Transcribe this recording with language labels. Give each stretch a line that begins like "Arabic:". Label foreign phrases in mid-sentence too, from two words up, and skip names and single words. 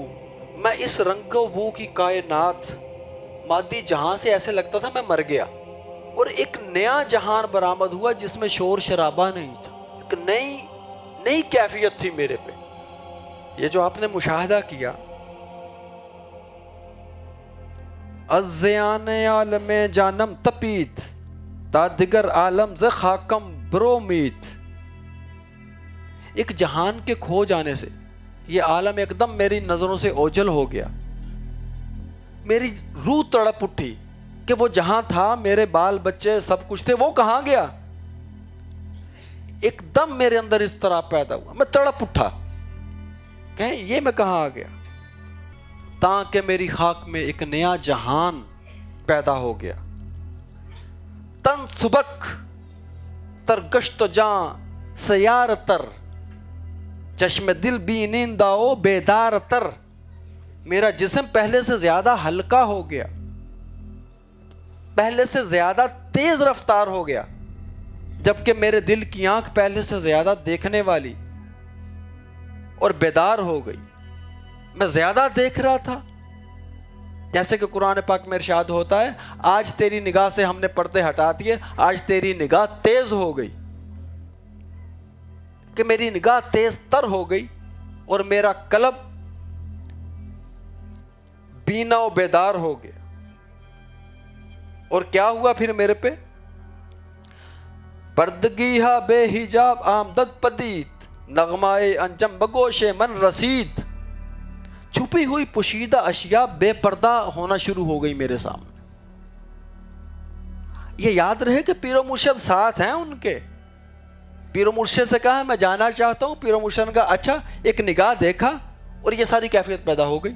Urdu: میں اس رنگ و بو کی کائنات مادی جہاں سے ایسے لگتا تھا میں مر گیا, اور ایک نیا جہان برآمد ہوا جس میں شور شرابہ نہیں تھا, ایک نئی کیفیت تھی میرے پہ. یہ جو آپ نے مشاہدہ کیا
Persian: از زیان عالم جانم تپیت تا دیگر عالم ز خاکم برومیت.
Urdu: ایک جہان کے کھو جانے سے یہ عالم ایک دم میری نظروں سے اوجھل ہو گیا. میری روح تڑپ اٹھی کہ وہ جہاں تھا, میرے بال بچے سب کچھ تھے, وہ کہاں گیا. ایک دم میرے اندر اس طرح پیدا ہوا, میں تڑپ اٹھا کہ یہ میں کہاں آ گیا. تاکہ میری خاک میں ایک نیا جہان پیدا ہو گیا.
Persian: تن سبک تر گشت جاں سیار تر چشم دل بینندہ و بیدار تر.
Urdu: میرا جسم پہلے سے زیادہ ہلکا ہو گیا, پہلے سے زیادہ تیز رفتار ہو گیا, جبکہ میرے دل کی آنکھ پہلے سے زیادہ دیکھنے والی اور بیدار ہو گئی. میں زیادہ دیکھ رہا تھا, جیسے کہ قرآن پاک میں ارشاد ہوتا ہے آج تیری نگاہ سے ہم نے پردے ہٹا دیے, آج تیری نگاہ تیز ہو گئی. کہ میری نگاہ تیز تر ہو گئی اور میرا قلب بینا و بیدار ہو گیا. اور کیا ہوا پھر میرے پہ؟
Persian: پردگی ہا بے حجاب آمدد پدید نغمائے انجم بگوش من رسید.
Urdu: چھپی ہوئی پوشیدہ اشیاء بے پردہ ہونا شروع ہو گئی میرے سامنے. یہ یاد رہے کہ پیر و مرشد ساتھ ہیں ان کے. پیر و مرشد سے کہا میں جانا چاہتا ہوں, پیر و مرشد نے کہا اچھا, ایک نگاہ دیکھا اور یہ ساری کیفیت پیدا ہو گئی.